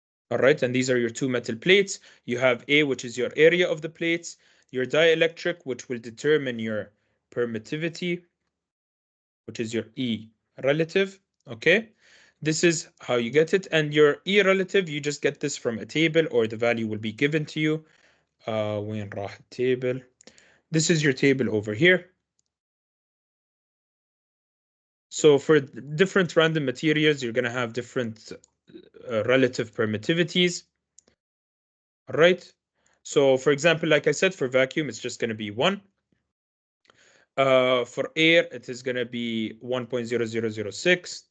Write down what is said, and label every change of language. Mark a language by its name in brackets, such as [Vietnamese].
[English] All right, and these are your two metal plates. You have A, which is your area of the plates, your dielectric, which will determine your permittivity, which is your E relative. Okay, this is how you get it. And your E relative, you just get this from a table, or the value will be given to you. [Arabic] وين راح التable? [English] This is your table over here. So for different random materials, you're going to have different relative permittivities. All right. So for example, like I said, for vacuum, it's just going to be 1. For air, it is going to be 1.0006.